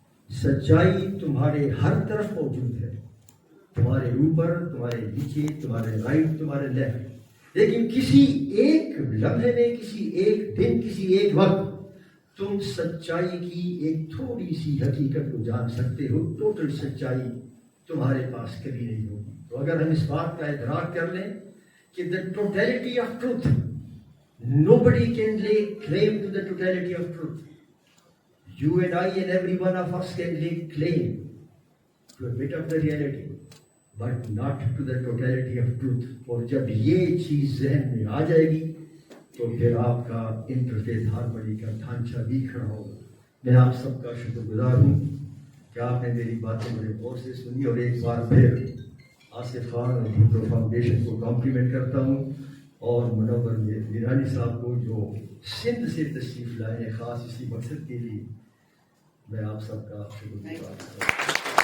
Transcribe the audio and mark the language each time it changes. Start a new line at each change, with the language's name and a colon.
Urdu: سچائی تمہارے ہر طرف موجود ہے, تمہارے اوپر, تمہارے نیچے, تمہارے رائٹ, تمہارے لیفٹ. لیکن کسی ایک لمحے میں, کسی ایک دن, کسی ایک وقت تم سچائی کی ایک تھوڑی سی حقیقت کو جان سکتے ہو. ٹوٹل سچائی تمہارے پاس کبھی نہیں ہوگی. تو اگر ہم اس بات کا ادراک کر لیں کہ
English: the totality of truth, nobody can lay claim to the totality of truth. You and I and every one of us can lay claim to a bit of the reality, but not to the totality of truth.
Urdu: اور جب یہ چیز ذہن میں آ جائے گی تو پھر آپ کا انٹرفیتھ ہارمونی کا ڈھانچہ بھی کھڑا ہوگا. میں آپ سب کا شکر گزار ہوں کہ آپ نے میری باتیں بڑے غور سے سنی. اور ایک بار پھر آصف خان اور بھٹو فاؤنڈیشن کو کمپلیمنٹ کرتا ہوں, اور منور میرانی صاحب کو جو سندھ سے تشریف لائے ہیں خاص اسی مقصد کے لیے. میں آپ سب کا شکر گزار ہوں.